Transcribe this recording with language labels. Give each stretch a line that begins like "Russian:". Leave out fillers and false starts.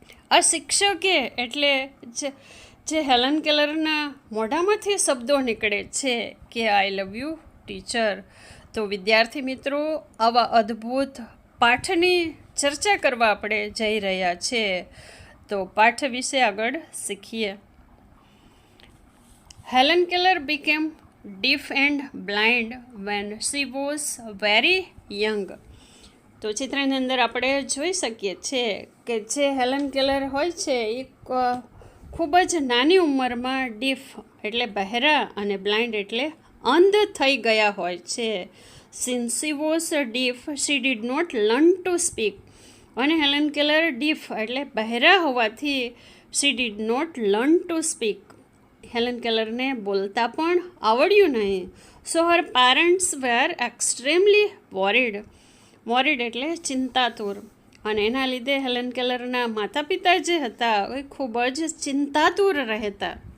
Gujarati: આ શિક્ષકે એટલે જે હેલન કેલરના મોઢામાંથી શબ્દો નીકળે છે કે
English: I love you teacher.
Gujarati: તો વિદ્યાર્થી મિત્રો, આવા અદ્ભુત પાઠની ચર્ચા કરવા આપણે જઈ રહ્યા છે. તો પાઠ વિશે આગળ શીખીએ.
English: Helen Keller became deaf and blind when she was very young.
Gujarati: તો ચિત્રની અંદર આપણે જોઈ શકીએ છીએ કે જે હેલન કેલર હોય છે એ ખૂબ જ નાની ઉંમરમાં ડીફ એટલે બહેરા અને બ્લાઇન્ડ એટલે અંધ થઈ ગયા હોય છે.
English: Since she was deaf, she did not learn to speak.
Gujarati: અને હેલન કેલર ડીફ એટલે બહેરા હોવાથી
English: she did not learn to speak,
Gujarati: Helen કેલરને બોલતા પણ આવડ્યું નહીં.
English: so her parents were extremely worried
Gujarati: એટલે ચિંતાતુર. અને એના લીધે હેલન કેલરના માતા પિતા જે હતા એ ખૂબ જ ચિંતાતુર રહેતા.